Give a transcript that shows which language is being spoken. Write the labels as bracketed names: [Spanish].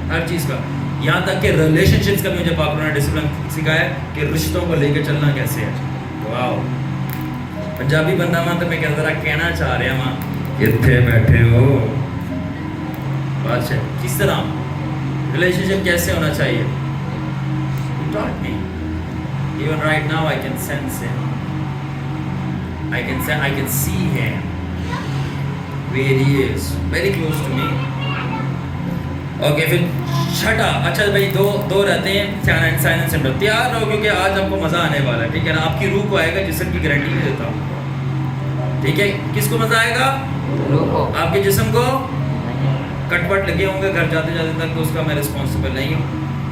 [Urdu] ہر چیز کا, یہاں تک کہ ریلیشن شپس کا مجھے پاکرو نے ڈسپلن سکھایا کہ رشتوں کو لے کے چلنا کیسے ہے. واو, پنجابی بندہ ماں تو میں ذرا کہنا چاہ رہا ہاں, اتنے بیٹھے ہو بادشاہ کس طرح ریلیشن شپ کیسے ہونا چاہیے. [English] You taught me. Even right now I can sense him. I can see him where he is, very close to me. [Urdu] Okay, پھر چھٹا. اچھا بھائی دو رہتے ہیں سائن اینڈ سمٹم. تیار رہو کیونکہ آج آپ کو مزہ آنے والا ہے. ٹھیک ہے نا, آپ کی روح کو آئے گا, جسم کی گارنٹی نہیں دیتا ہوں. ٹھیک ہے, کس کو مزہ آئے گا؟ آپ کے جسم کو. کٹ وٹ لگے ہوں گے گھر جاتے جاتے تک, تو اس کا میں رسپانسبل نہیں ہوں.